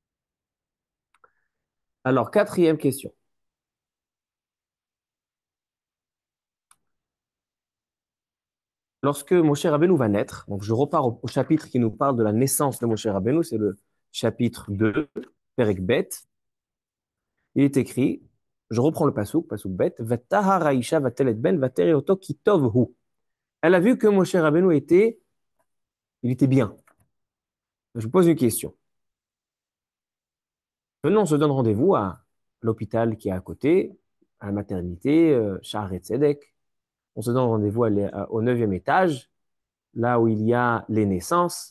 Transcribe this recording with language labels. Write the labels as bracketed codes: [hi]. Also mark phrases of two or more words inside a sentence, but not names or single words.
[fr] Alors, quatrième question. Lorsque Moshe Rabbeinu va naître, donc je repars au chapitre qui nous parle de la naissance de Moshe Rabbeinu, c'est le chapitre 2, [he] פרק ב. [fr] Il est écrit, je reprends le [he] פסוק ב, ותהר האשה ותלד בן ותרא אותו כי טוב הוא. [fr] Elle a vu que Moshe Rabbeinu il était bien. Je vous pose une question. Venons, on se donne rendez-vous à l'hôpital qui est à côté, à la maternité, Sha'arei Tzedek. On se donne rendez-vous au 9e étage, là où il y a les naissances.